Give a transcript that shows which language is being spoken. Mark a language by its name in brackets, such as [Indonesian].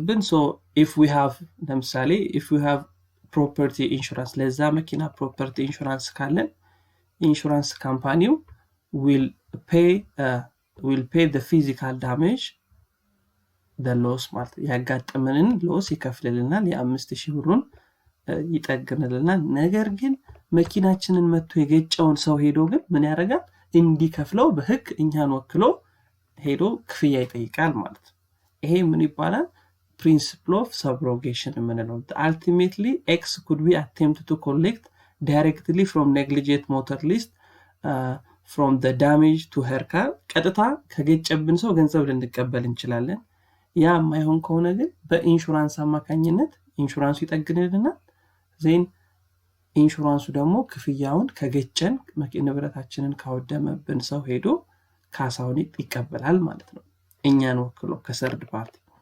[Amharic] so if we have ለምሳሌ [English] if we have property insurance [Amharic] ለዛ መኪና property insurance ካለን [English] insurance company will pay the physical damage the loss [Amharic] ማለት ያጋጠመንን ሎስ ይከፍልልናል፣ የ5000 ብሩን ይጠግንልናል። ነገር ግን መኪናችንን መጥቶ የገጨውን ሰው ሄዶ ግን ምን ያደርጋል? እንዲከፍለው በህግ እኛን ወክሎ ሄዶ ክፍያ ይጠይቃል ማለት ነው። ይሄ ምን ይባላል? [English] principle of subrogation የምንለው። ultimately X could be attempted to collect directly from negligent motorist from the damage to her car [Amharic] ቀጥታ ከገጨብን ሰው ገንዘብ ልንቀበል እንችላለን። ያ የማይሆን ከሆነ ግን በኢንሹራንስ አማካኝነት ኢንሹራንሱ ይጠግንልናል። ዜን ኢንሹራንሱ ደግሞ ክፍያውን ከገጨን ንብረታችንን ካወደመብን ሰው ሄዶ ካሳውን ይቀበላል ማለት ነው፣ እኛን ወክሎ ከሰርድ ፓርቲ።